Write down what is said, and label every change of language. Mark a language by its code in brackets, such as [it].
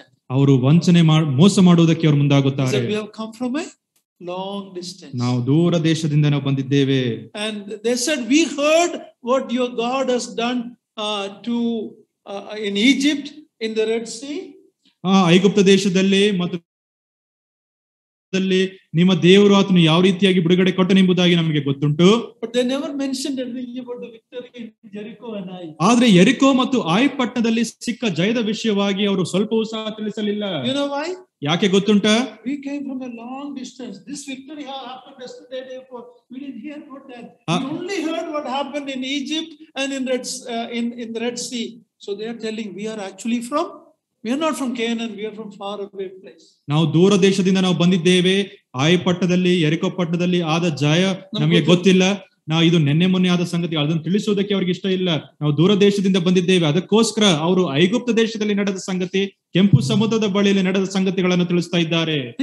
[kn] ಅವರು ವಂಚನೆ ಮೋಸ ಮಾಡುವುದಕ್ಕೆ ಅವರು ಮುಂದಾಗುತ್ತಾರೆ. [en] Long distance. [kn] ನಾವು ದೂರ ದೇಶದಿಂದ ನಾವು ಬಂದಿದ್ದೇವೆ. [en] And they said, we heard what your God has done to in Egypt, in the Red Sea. [kn] ಐಗುಪ್ತ ದೇಶದಲ್ಲಿ ಮತ್ತು ನಿಮ್ಮ ದೇವರು ಆತನು ಯಾವ ರೀತಿಯಾಗಿ ಬಿಡುಗಡೆ ಕೊಟ್ಟನೆಂಬುದಾಗಿ ನಮಗೆ ಗೊತ್ತುಂಟು. [en] But they never mentioned anything about the victory in Jericho and Ai. [kn] ಆದ್ರೆ ಯೆರಿಕೋ ಮತ್ತು ಆಯಿ ಪಟ್ಟಣದಲ್ಲಿ ಸಿಕ್ಕ ಜಯದ ವಿಷಯವಾಗಿ ಅವರು ಸ್ವಲ್ಪವೂ ಸಹ ತಿಳಿಸಲಿಲ್ಲ. [en] You know why? [kn] ಯಾಕೆ ಗೊತ್ತುಂಟಾ? [en] We came from a long distance. This victory happened yesterday, therefore we didn't hear about that. We only heard what happened in Egypt and in the Red Sea. So they are telling, we are actually we are not from Canaan, we are from far away place. [kn] ನಾವು ದೂರ ದೇಶದಿಂದ ನಾವು ಬಂದಿದ್ದೇವೆ. ಆಯಿ ಪಟ್ಟಣದಲ್ಲಿ ಯೆರಿಕೋ ಪಟ್ಟಣದಲ್ಲಿ ಆದ ಜಯ ನಮಗೆ ಗೊತ್ತಿಲ್ಲ. ನಾವು ಇದು ನೆನ್ನೆ ಮೊನ್ನೆ ಆದ ಸಂಗತಿ, ಅದನ್ನು ತಿಳಿಸುವುದಕ್ಕೆ ಅವ್ರಿಗೆ ಇಷ್ಟ ಇಲ್ಲ. ನಾವು ದೂರ ದೇಶದಿಂದ ಬಂದಿದ್ದೇವೆ. ಅದಕ್ಕೋಸ್ಕರ ಅವರು ಐಗುಪ್ತ ದೇಶದಲ್ಲಿ ನಡೆದ ಸಂಗತಿ, ಕೆಂಪು ಸಮುದ್ರದ ಬಳಿಯಲ್ಲಿ ನಡೆದ ಸಂಗತಿಗಳನ್ನು ತಿಳಿಸ್ತಾ ಇದ್ದಾರೆ.